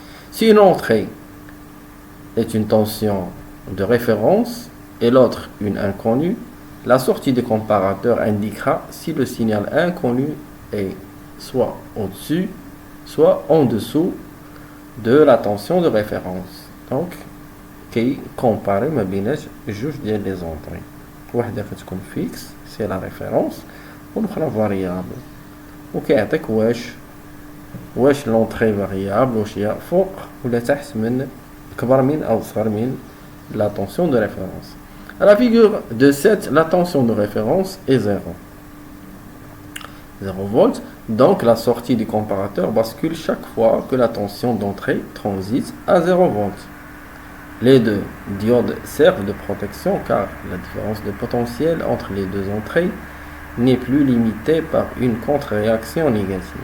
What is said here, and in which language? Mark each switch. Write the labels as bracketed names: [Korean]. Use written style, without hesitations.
[French] Si une entrée est une tension de référence et l'autre une inconnue, la sortie du comparateur indiquera si le signal inconnu est soit au-dessus, soit en dessous de la tension de référence. Donc, qui compare ma [Arabic] بين جوج ديال [French] les entrées. [Arabic] واحدة كتكون [French] fixe c'est la référence [Arabic] والأخرى variable وكيعطيك واش [French] l'entrée variable [Arabic] واش هي فوق ولا تحت من أكبر من أو أصغر من [French] la tension de référence. À la figure de 7, la tension de référence est 0 volts, donc la sortie du comparateur bascule chaque fois que la tension d'entrée transite à 0 volts. Les deux diodes servent de protection car la différence de potentiel entre les deux entrées n'est plus limitée par une contre-réaction négative.